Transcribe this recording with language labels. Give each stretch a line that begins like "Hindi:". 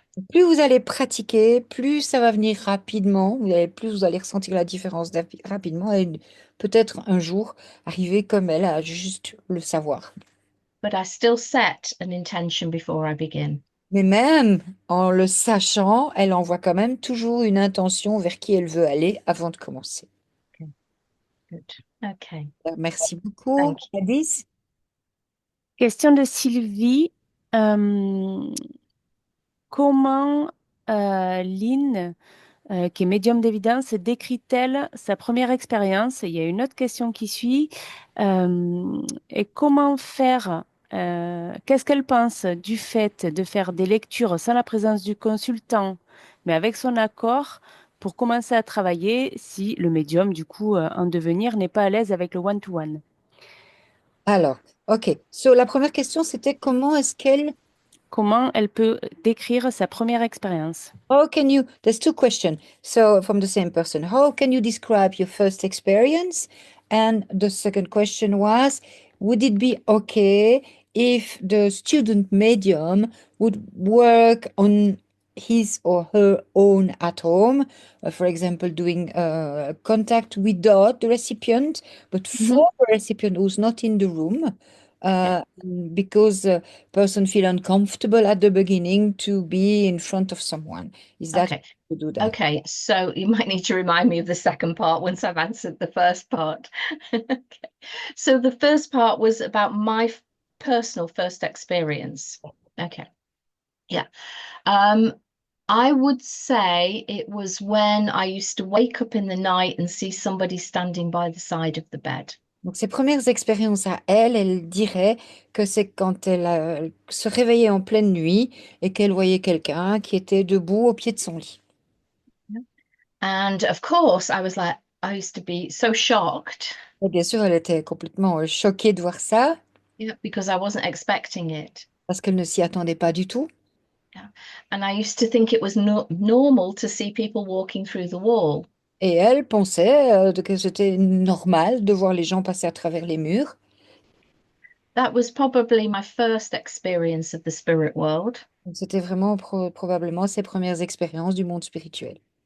French: Plus vous allez pratiquer, plus ça va venir rapidement, plus vous allez ressentir la différence rapidement et peut-être un jour arriver comme elle à juste le savoir.
English: But I still set an intention before I begin.
French: Mais même en le sachant, elle envoie quand même toujours une intention vers qui elle veut aller avant de commencer.
English: Okay, good. Okay,
French: Merci beaucoup,
English: thank you. Gladys.
French: Question de Sylvie. Euh, comment Lynn, qui est médium d'évidence, décrit-elle sa première expérience? Il y a une autre question qui suit. Et comment faire, qu'est-ce qu'elle pense du fait de faire des lectures sans la présence du consultant, mais avec son accord, pour commencer à travailler si le médium, du coup, en devenir, n'est pas à l'aise avec le one-to-one? Alors, OK. So, la première question, c'était comment est-ce qu'elle... Comment elle peut décrire sa première expérience?
English: How can you... There's two questions. So, from the same person. How can you describe your first experience? And the second question was, would it be okay if the student medium would work on his or her own at home, for example, doing contact without the recipient, but Mhm. for the recipient who's not in the room, Yeah. uh, because person feel uncomfortable at the beginning to be in front of someone. Is that Okay. to do that? Okay, so you might need to remind me of the second part once I've answered the first part. Okay. So the first part was about my personal first experience. Okay. Yeah. Um, I would say it was when I used to wake up in the night and see somebody standing by the side of the bed.
French: Donc, ses premières expériences à elle, elle dirait que c'est quand elle se réveillait en pleine nuit et qu'elle voyait quelqu'un qui était debout au pied de son lit.
English: And of course, I used to be so shocked,
French: Et bien sûr, elle était complètement choquée de voir ça
English: yeah, because I wasn't expecting it.
French: parce qu'elle ne s'y attendait pas du tout.
English: Yeah. And I used to think it was normal to see people walking through the wall.
French: Et elle pensait que c'était normal de voir les gens passer à travers les murs.
English: That was probably my first experience of the spirit world.
French: Donc, c'était vraiment probablement ses premières expériences du monde spirituel.